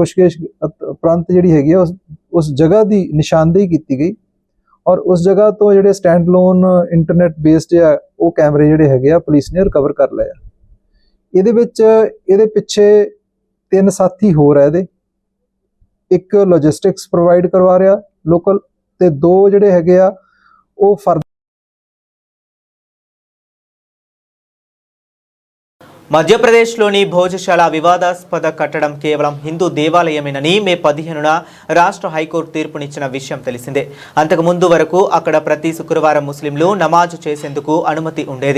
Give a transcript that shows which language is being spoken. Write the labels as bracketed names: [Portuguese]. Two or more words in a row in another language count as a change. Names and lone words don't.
[Punjabi] ਪੁੱਛਗਿੱਛ ਉਪਰੰਤ ਜਿਹੜੀ ਹੈਗੀ ਆ ਉਸ ਜਗ੍ਹਾ ਦੀ ਨਿਸ਼ਾਨਦੇਹੀ ਕੀਤੀ ਗਈ ਔਰ ਉਸ ਜਗ੍ਹਾ ਤੋਂ ਜਿਹੜੇ [English] stand lone internet based [Punjabi] ਆ ਉਹ ਕੈਮਰੇ ਜਿਹੜੇ ਹੈਗੇ ਆ ਪੁਲਿਸ ਨੇ ਰਿਕਵਰ ਕਰ ਲਏ ਆ। ਇਹਦੇ ਵਿੱਚ ਇਹਦੇ ਪਿੱਛੇ 3 ਸਾਥੀ ਹੋਰ ਆ। ਇਹਦੇ ਇੱਕ [English] logistics provide [Punjabi] ਕਰਵਾ ਰਿਹਾ ਲੋਕਲ ਤੇ 2 ਜਿਹੜੇ ਹੈਗੇ ਆ ਉਹ ਫਰਦ। [Telugu] మధ్యప్రదేశ్లోని భోజశాల వివాదాస్పద కట్టడం కేవలం హిందూ దేవాలయమేనని మే 15న రాష్ట్ర హైకోర్టు తీర్పునిచ్చిన విషయం తెలిసిందే. అంతకుముందు వరకు అక్కడ ప్రతి శుక్రవారం ముస్లింలు నమాజ్ చేసేందుకు అనుమతి ఉండేది.